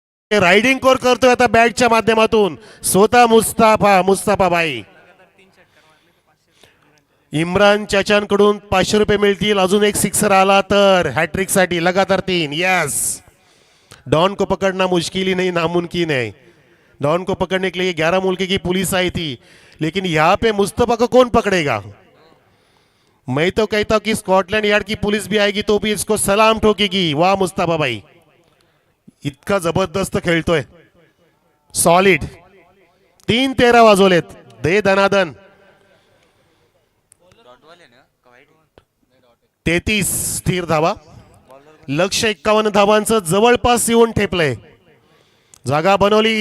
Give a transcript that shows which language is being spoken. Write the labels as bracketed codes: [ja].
[mr] Riding core करतोय आता बॅटच्या माध्यमातून स्वतः मुस्ताफा भाई. इम्रान चाचांकडून 500 रुपये मिळतील. अजून एक सिक्सर आला तर हॅट्रिक साठी लगातार 3. [hi] यस, डॉन को पकड़ना मुश्किल ही नहीं नामुमकिन है. डॉन को पकड़ने के लिए 11 मुल्क की पुलिस आई थी, लेकिन यहाँ पे मुस्तफा को कौन पकड़ेगा. मैं तो कहता हूँ कि स्कॉटलैंड यार्ड की पुलिस भी आएगी तो भी इसको सलाम ठोकेगी. [mr] वाह मुस्तफा भाई, इतका जबरदस्त खेळतोय. सॉलिड. 3-13 वाजवलेत. दे धनादन. 33 स्थिर धावा. लक्ष्य 51 धावांचं जवळपास येऊन ठेपलंय. जागा बनवली.